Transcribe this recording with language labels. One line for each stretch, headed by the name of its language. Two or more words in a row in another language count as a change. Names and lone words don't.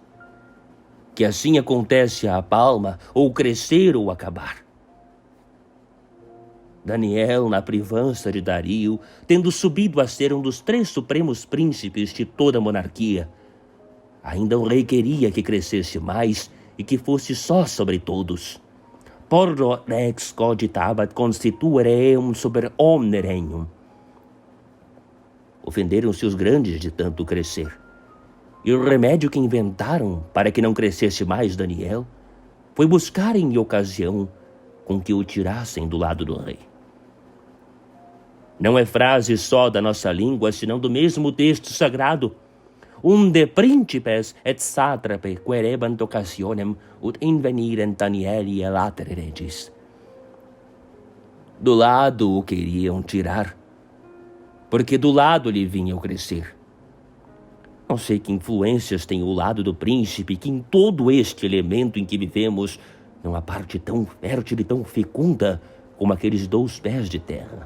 Portuguese: Que assim acontece à palma, ou crescer ou acabar. Daniel, na privança de Dario, tendo subido a ser um dos 3 supremos príncipes de toda a monarquia, ainda o rei queria que crescesse mais e que fosse só sobre todos.
Latin: Porro rex cogitabat constituere eum super omne regnum.
Portuguese: Ofenderam-se os grandes de tanto crescer. E o remédio que inventaram para que não crescesse mais Daniel foi buscarem ocasião com que o tirassem do lado do rei. Não é frase só da nossa língua, senão do mesmo texto sagrado.
Latin: Unde principes et satrape querebant occasionem ut invenirent Danieli e latere regis.
Portuguese: Do lado o queriam tirar, porque do lado lhe vinha o crescer. Não sei que influências tem o lado do príncipe, que em todo este elemento em que vivemos, não há parte tão fértil e tão fecunda como aqueles 2 pés de terra.